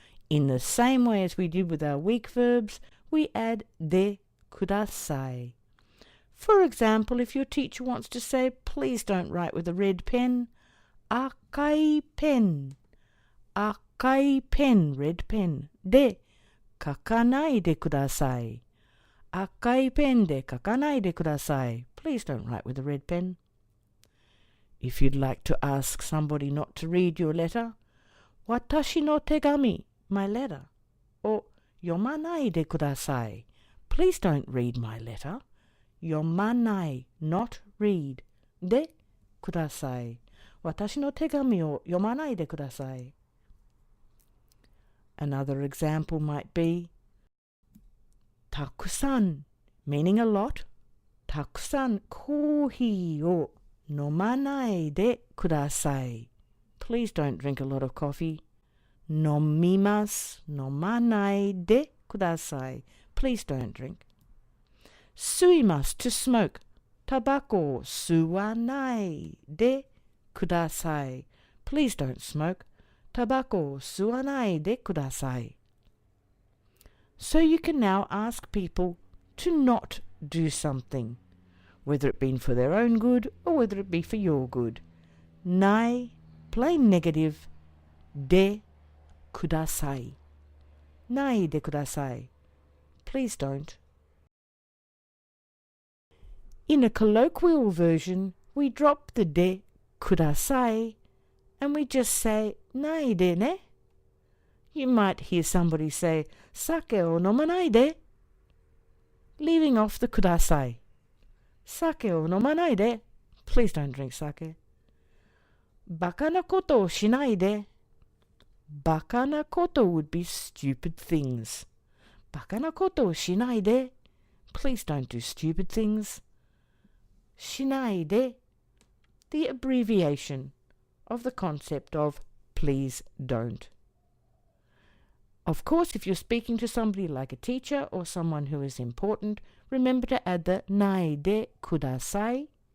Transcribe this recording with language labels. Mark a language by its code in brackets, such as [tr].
[en] In the same way as we did with our weak verbs, we add [ja] de kudasai. [en] For example, if your teacher wants to say, please don't write with a red pen, [ja] akai pen, [en] red pen, [ja] de kakanai de kudasai. 赤いペンで書かないでください. [en] Please don't write with a red pen. If you'd like to ask somebody not to read your letter, [ja] 私の手紙, [en] my letter, or [ja] 読まないでください. [en] Please don't read my letter. [ja] 読まない, [en] not read. [ja] でください. 私の手紙を読まないでください. [en] Another example might be たくさん meaning a lot. [ja] たくさんコーヒーを飲まないでください. [en] Please don't drink a lot of coffee. [ja] 飲みます。飲まないでください. [en] Please don't drink. 吸います to smoke. [ja] タバコを吸わないでください. [en] Please don't smoke. [ja] タバコを吸わないでください. [en] So you can now ask people to not do something, whether it be for their own good or whether it be for your good. ない plain negative [ja] でください. ないでください. [en] Please don't. In a colloquial version, we drop the [ja] でください [en] and we just say [ja] ないでね. [en] You might hear somebody say [ja] 酒を飲まないで, [en] leaving off the [ja] ください. 酒を飲まないで. [en] Please don't drink sake. [ja] バカなことをしないで. バカなこと [en] would be stupid things. [ja] バカなことをしないで. [en] Please don't do stupid things. [ja] しないで. [en] The abbreviation of the concept of please don't. Of course, if you're speaking to somebody like a teacher or someone who is important, remember to add the [ja] ないでください.